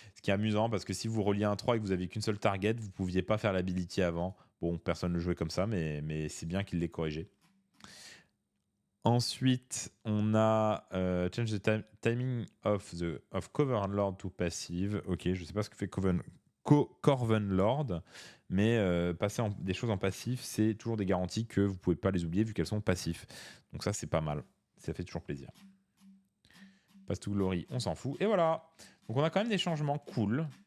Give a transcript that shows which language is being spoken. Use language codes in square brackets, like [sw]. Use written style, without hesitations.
[fr] Ce qui est amusant parce que si vous reliez un 3 et que vous aviez qu'une seule target, vous ne pouviez pas faire l'ability avant. Bon, personne ne le jouait comme ça, mais c'est bien qu'il l'ait corrigé. Ensuite, on a [en] change the timing of Coven Lord to passive. [fr] Ok, je sais pas ce que fait Corven Lord, mais passer des choses en passif, c'est toujours des garanties que vous pouvez pas les oublier vu qu'elles sont passifs. Donc ça, c'est pas mal. Ça fait toujours plaisir. Pass to Glory, on s'en fout. Et voilà. Donc on a quand même des changements cool.